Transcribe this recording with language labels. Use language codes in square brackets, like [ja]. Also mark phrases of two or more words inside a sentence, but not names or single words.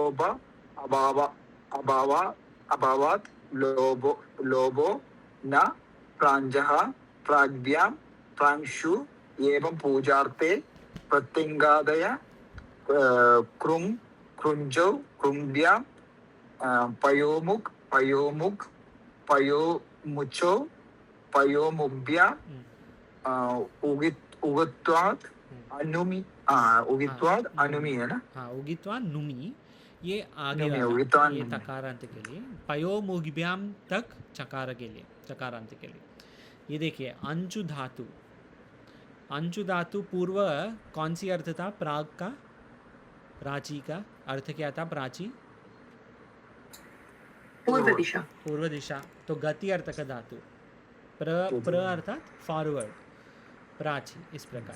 [sa] अभावात् लोभो न प्राञ्जः प्राज्ञां प्रांशु एवं पूजार्थे प्रत्यङ्गादय कृञ्जौ कृम्भ्यां पयोमुख पयोमुचो पयोमुभ्या उगित्वात् अनुमि [hi] है ना? हाँ, उगित्वान् नुमि, ये आगे नुमि, वाला, उगित्वान् ये नुमि। तकारांत के लिए, पयोमुग्भ्याम तक चकार के लिए, चकारांत के लिए। ये देखिए, अंचु धातु, अंचु धातु पूर्व कौन सी अर्थ था? प्राग का, प्राची का अर्थ क्या था? प्राची पूर्व दिशा। पूर्व दिशा, तो गति अर्थ का धातु, प्र अर्थात फॉरवर्ड, प्राची, इस प्रकार।